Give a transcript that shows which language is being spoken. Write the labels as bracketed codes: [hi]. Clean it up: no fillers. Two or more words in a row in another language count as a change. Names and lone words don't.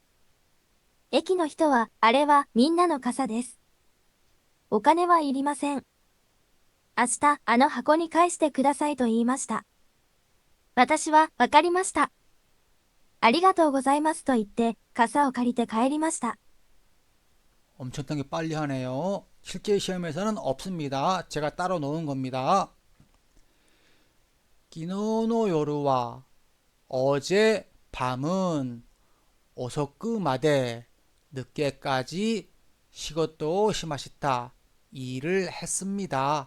[ja] 駅の人は、あれはみんなの傘です。お金はいりません。明日、あの箱に返してくださいと言いました。私は、わかりました。ありがとうございますと言って、傘を借りて帰りました。 [ko] 엄청나게 빨리 하네요. 실제 시험에서는 없습니다. 제가 따로 놓은 겁니다. [ja] 昨日の夜は [ko] 어제 밤은 [ja] 오소쿠마데 늦게까지 仕事しました [ko] 일을 했습니다.